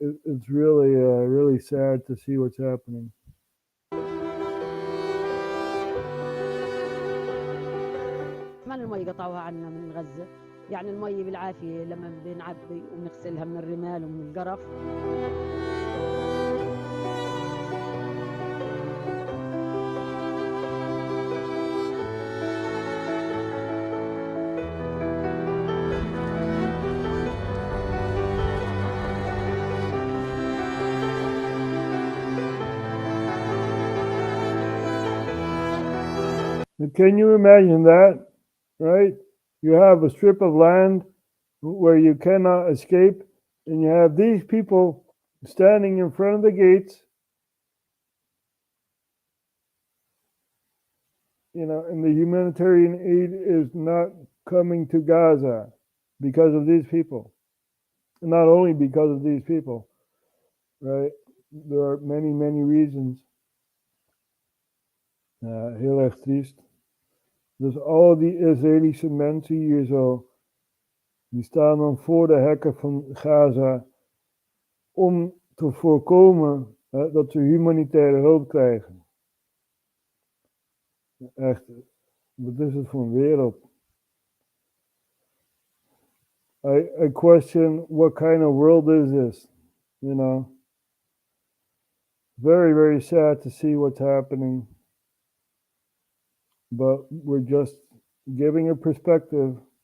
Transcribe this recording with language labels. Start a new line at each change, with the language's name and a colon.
English: It's really, really sad to see what's happening.
Arabic: كمان المي قطعوها عنا من غزة، يعني المي بالعافية لما بنعبي وبنغسلها من الرمال ومن القرف.
English: Can you imagine that, right? You have a strip of land where you cannot escape, and you have these people standing in front of the gates, and the humanitarian aid is not coming to Gaza because of these people. Not only because of these people, right? There are many, many reasons.
Dutch: Heel erg triest. Dus al die Israëlische mensen hier zo, die staan dan voor de hekken van Gaza om te voorkomen dat ze humanitaire hulp krijgen. Echt, wat is het voor een wereld?
English: I question what kind of world is this, Very, very sad to see what's happening. But we're just giving a perspective.